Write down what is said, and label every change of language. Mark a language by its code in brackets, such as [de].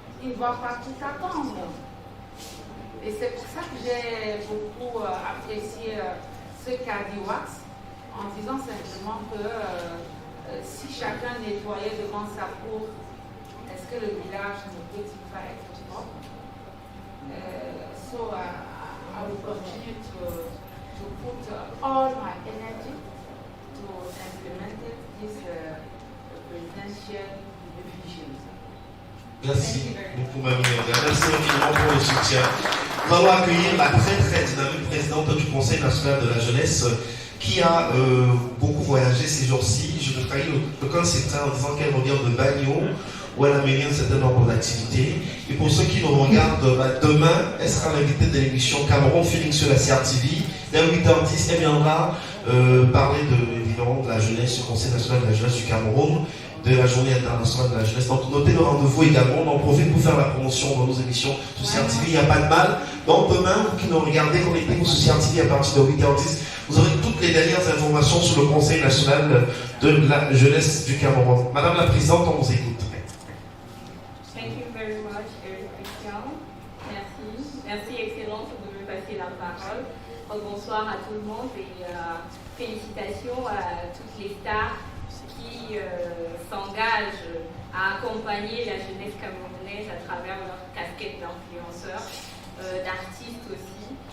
[fr] Ils ne doivent pas tout attendre. Et c'est pour ça que j'ai beaucoup apprécié ce qu'a dit Wax, en disant simplement que si chacun nettoyait devant sa cour, est-ce que le village ne peut-il pas être propre? [en] So I will continue to put all my energy to implement this presidential vision. [fr] Merci beaucoup, Mamie Nanga. Merci infiniment pour le soutien. Nous allons accueillir la très dynamique présidente du Conseil national de la jeunesse qui a beaucoup voyagé ces jours-ci. Je vais trahir aucun secret en disant qu'elle revient de Bagno, où elle a mené un certain nombre d'activités. Et pour ceux qui nous regardent, demain, elle sera l'invitée de l'émission Cameroun Feeling sur la CRTV. Vers 8h10, elle viendra parler évidemment de la jeunesse, du Conseil national de la jeunesse du Cameroun, de la journée internationale de la jeunesse. Donc notez le rendez-vous également. On en profite pour faire la promotion dans nos émissions sur CRTV, il n'y a pas de mal. Donc demain, vous qui nous regardez, connectez-vous sur CRTV à partir de 8h10. Vous aurez toutes les dernières informations sur le Conseil national de la jeunesse du Cameroun. Madame la Présidente, on vous écoute. [en] Thank you very much, Eric Christian. [fr] Merci. Merci, Excellence, de me passer la parole. Bonsoir à tout le monde et félicitations à toutes les stars qui s'engagent à accompagner la jeunesse camerounaise à travers leur casquette d'influenceurs, d'artistes aussi.